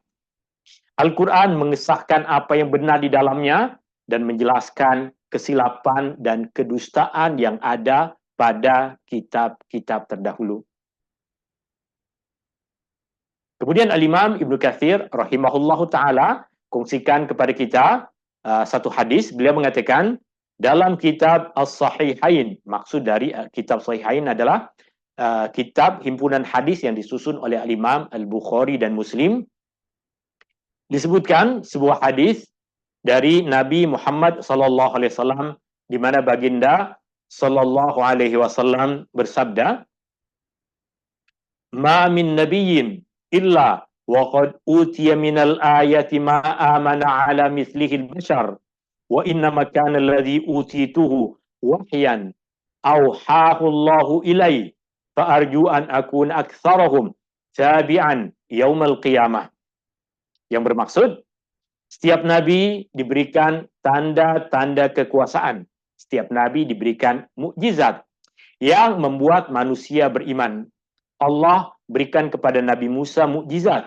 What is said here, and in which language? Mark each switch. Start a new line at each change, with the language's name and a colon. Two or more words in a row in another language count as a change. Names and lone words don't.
Malay: Al-Quran mengesahkan apa yang benar di dalamnya dan menjelaskan kesilapan dan kedustaan yang ada pada kitab-kitab terdahulu. Kemudian Al-Imam Ibnu Katsir
Arabic: رحمه الله تعالى
Malay: kongsikan kepada kita satu hadis. Beliau mengatakan dalam kitab As-Sahihain, maksud dari kitab Sahihain adalah kitab himpunan hadis yang disusun oleh Al-Imam Al-Bukhari dan Muslim. Disebutkan sebuah hadis dari Nabi Muhammad
Arabic: صلى الله عليه وسلم
Malay: di mana baginda
Arabic: صلى الله عليه وسلم
Malay: bersabda,
Arabic: "ما من نبي إلا وقد أوتي من الآيات ما آمن على مثله البشر وإنما كان الذي أوتيته وحيا أوحاه الله إلي فأرجو أن أكون أكثرهم تابعا يوم القيامة."
Malay: Yang bermaksud, setiap nabi diberikan tanda-tanda kekuasaan. Setiap nabi diberikan mukjizat yang membuat manusia beriman. Allah berikan kepada Nabi Musa mukjizat.